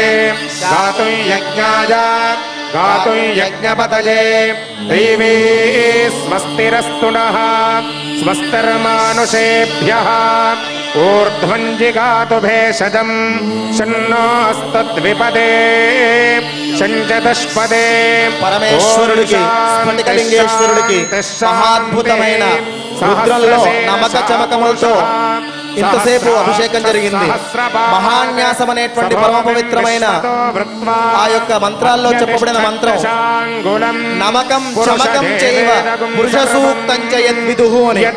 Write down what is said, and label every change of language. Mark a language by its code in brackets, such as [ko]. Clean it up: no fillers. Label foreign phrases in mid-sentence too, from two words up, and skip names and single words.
[sa] गातुं यज्ञाय गातुं यज्ञपतये देवी स्वस्तिरस्तु नः स्वस्तिर्मानुषेभ्यः ऊर्ध्वं जिगातु भेषजं शन्नोऽस्तद्विपदे शञ्चतुष्पदे [te] పరమేశ్వరుడికి స్ఫటికలింగేశ్వరుడికి మహాద్భుతమైన రుద్రంలో నమక చమకములతో ఇంతసేపు అభిషేకం జరిగింది. మహాన్యాసం అనేటువంటి పరమ పవిత్రమైన ఆ యొక్క మంత్రాల్లో చెప్పబడిన మంత్రం [sa] నమకం చమకం చైవ పురుష సూక్తం చ యద్విదుః [te] అని.